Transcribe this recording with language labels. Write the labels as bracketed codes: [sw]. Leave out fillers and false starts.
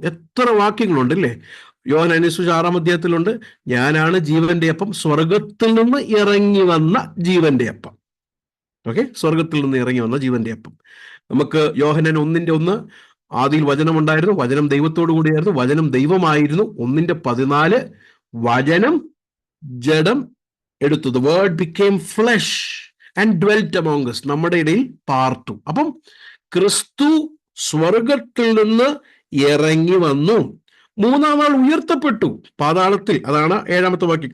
[ml] എത്ര വാക്യങ്ങളുണ്ട് അല്ലേ? യോഹന്നാൻ 6-ാം അധ്യായത്തിലുണ്ട്, ഞാനാണ് ജീവന്റെ അപ്പം, സ്വർഗത്തിൽ നിന്ന് ഇറങ്ങി വന്ന ജീവന്റെ അപ്പം. ഓക്കെ, സ്വർഗത്തിൽ നിന്ന് ഇറങ്ങി വന്ന ജീവന്റെ അപ്പം. നമുക്ക് യോഹന്നാൻ 1:1, ആദിയിൽ വചനമുണ്ടായിരുന്നു, വചനം ദൈവത്തോടു കൂടിയായിരുന്നു, വചനം ദൈവമായിരുന്നു. 1:14, വചനം ജഡം എടുത്തു, [en] the word became flesh and dwelt among us, [ml] നമ്മുടെ ഇടയിൽ പാർത്തു. അപ്പം ക്രിസ്തു സ്വർഗത്തിൽ നിന്ന് ഇറങ്ങി വന്നു, മൂന്നാം നാൾ ഉയർത്തപ്പെട്ടു പാതാളത്തിൽ. അതാണ് 7-ാമത്തെ വാക്യം.